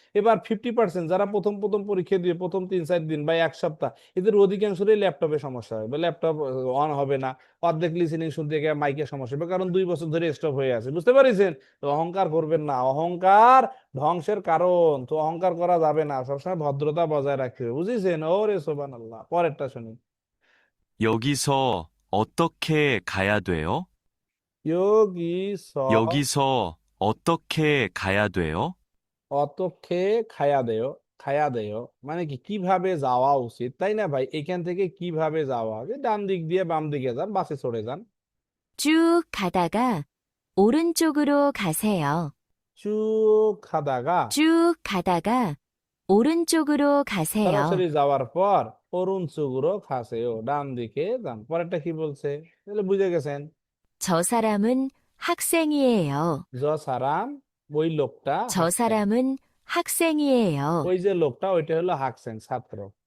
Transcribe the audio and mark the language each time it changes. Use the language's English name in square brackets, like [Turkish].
[Bangla] এবার 50% যারা প্রথম প্রথম পরীক্ষা দিয়ে প্রথম 3-4 দিন বা এক সপ্তাহ, এদের অধিকাংশই ল্যাপটপে সমস্যা হবে, ল্যাপটপ অন হবে না, অর্ধেক লিসেনিং শুনতে গিয়ে মাইকের সমস্যা হবে, কারণ 2 বছর ধরে স্টপ হয়ে আছে। বুঝতে পারছেন? তো অহংকার করবেন না, অহংকার ধ্বংসের কারণ। তো অহংকার করা যাবে না, সবসময় ভদ্রতা বজায় রাখতে হবে, বুঝেছেন? ওরে সুবহানাল্লাহ। পরেরটা শুনি। [Korean] 여기서 어떻게 가야 돼요? 여기서 여기서 어떻게 가야 돼요? [Bangla] অতক্ষে খায়া দেয়, খায়া দেয় মানে কি কিভাবে যাওয়া উচিত, তাই না ভাই? এখান থেকে কিভাবে যাওয়া হবে? ডান দিক দিয়ে বাম দিকে যান, বাসে চড়ে যান। [Korean] 쭉 가다가 오른쪽으로 가세요. 쭉 가다가, 쭉 가다가 오른쪽으로 가세요. [Bangla] সরাসরি যাওয়ার পর [Korean] 오른쪽으로 가세요, [Bangla] ডান দিকে যান। পরেরটা কি বলছে তাহলে বুঝে গেছেন? [Korean] 저 사람은 학생이에요. 저 사람, [Bangla] ওই লোকটা, [Korean] 저 사람은 학생이에요. [Bangla] ওই যে লোকটা ওইটা হলো 학생, ছাত্র।